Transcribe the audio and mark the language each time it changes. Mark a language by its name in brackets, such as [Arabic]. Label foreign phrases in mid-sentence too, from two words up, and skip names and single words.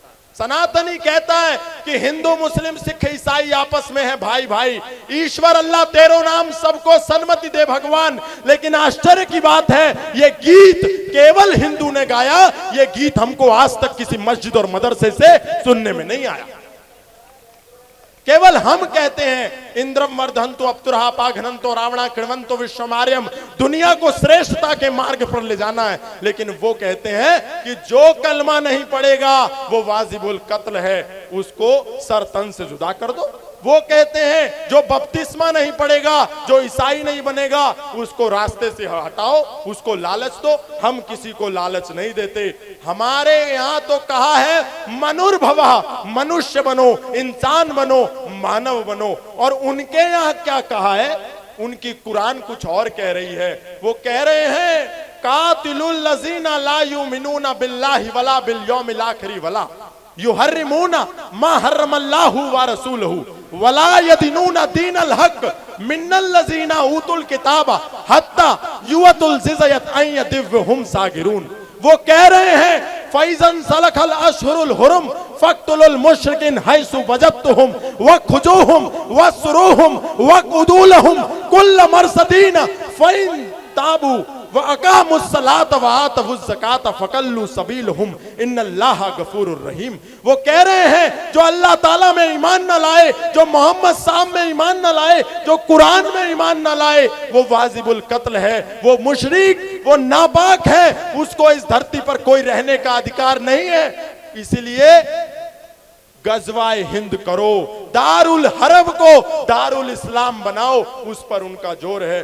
[Hindi] सनातन ही कहता है कि हिंदू मुस्लिम सिख ईसाई आपस में है भाई भाई, ईश्वर अल्लाह तेरो नाम सबको सन्मति दे भगवान। लेकिन आश्चर्य की बात है, ये गीत केवल हिंदू ने गाया, ये गीत हमको आज तक किसी मस्जिद और मदरसे से सुनने में नहीं आया। केवल हम कहते हैं [Sanskrit] इंद्रम वर्धन्तो अप्तुरहा पाघ्नन्तो रावणा कृण्वन्तो विश्वमार्यम, [Hindi] दुनिया को श्रेष्ठता के मार्ग पर ले जाना है। लेकिन वो कहते हैं कि जो कलमा नहीं पड़ेगा वो वाजिबुल कत्ल है, उसको सर तन से जुदा कर दो। वो कहते हैं जो बपतिस्मा नहीं पड़ेगा, जो ईसाई नहीं बनेगा, उसको रास्ते से हटाओ, उसको लालच दो। हम किसी को लालच नहीं देते। हमारे यहाँ तो कहा है मनुर्भवः, मनुष्य बनो, इंसान बनो, मानव बनो। और उनके यहाँ क्या कहा है? उनकी कुरान कुछ और कह रही है। [Arabic] वो कह रहे हैं قاتلوا الذين لا يؤمنون بالله ولا باليوم الآخر ولا يحرمون ما حرم الله ورسوله ولا يدينون دين الحق من الذين أوتوا الكتاب حتى يعطوا الجزية عن يد وهم صاغرون. वो कह रहे हैं فإذا انسلخ الأشهر الحرم فاقتلوا المشركين حيث وجدتموهم وخذوهم واحصروهم واقعدوا لهم كل مرصد فإن تابوا وأقاموا الصلاة وآتوا الزكاة فخلوا سبيلهم إن الله غفور رحيم. [Hindi] वो कह रहे हैं जो अल्लाह ताला में ईमान न लाए, जो मोहम्मद साहब में ईमान न लाए, जो कुरान में ईमान न लाए, वो वाजिबुल कत्ल है, वो मुशरिक, वो नापाक है, उसको इस धरती पर कोई रहने का अधिकार नहीं है। इसीलिए गजवाए हिंद करो, दारुल हरब को दारुल इस्लाम बनाओ, उस पर उनका जोर है।